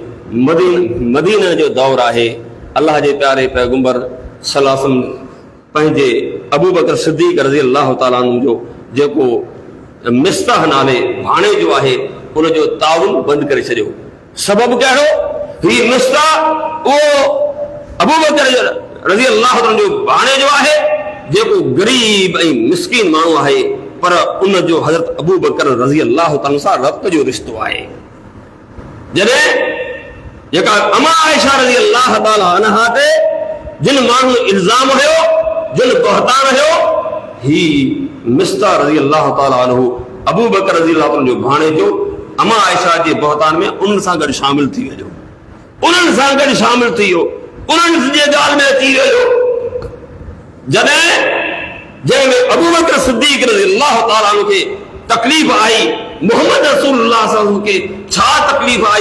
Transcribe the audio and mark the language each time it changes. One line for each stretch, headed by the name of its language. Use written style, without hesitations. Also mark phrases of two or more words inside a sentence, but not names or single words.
Sindhi: मदीने जो दौर आहे अल्लाह जे प्यारे पैगंबर
Arabic: صلى الله عليه وسلم
Sindhi: पंहिंजे अबू बकर सिद्दीक़
Arabic: رضي الله تعالى عنه
Sindhi: जो जेको मिस्ताह नाले भाणे जो आहे उनजो ताउन बंदि करे छॾियो सबबु कहिड़ो ही मिस्ताह उहो अबू बकर
Arabic: رضي الله تعالى
Sindhi: जो भाणे जो आहे जेको गरीब ऐं मिस्कीन माण्हू आहे पर उन जो हज़रत अबू बकर
Arabic: رضي الله تعالى
Sindhi: सां रब्त जो रिश्तो आहे जॾहिं जेका अमा आयशा
Arabic: رضي الله تعالى عنها
Sindhi: ते जिन माण्हू इल्ज़ाम हुयो जिन बहतान हुयो ही मिस्ता
Arabic: رضي الله تعالى عنه
Sindhi: अबू बकर
Arabic: رضي الله تعالى
Sindhi: जो भाणे जो अमा आयशा जे बहतान में उन सां गॾु शामिल थी वियो उन्हनि सां गॾु शामिल थी वियो उन्हनि जे ॻाल्हि में अची वियो जंहिंमें अबू बकर सिद्दीक़
Arabic: رضي الله تعالى عنه
Sindhi: खे तकलीफ़ आई मोहम्मद रसूलुल्लाह
Arabic: صلى الله عليه وسلم
Sindhi: खे छा तकलीफ़ आई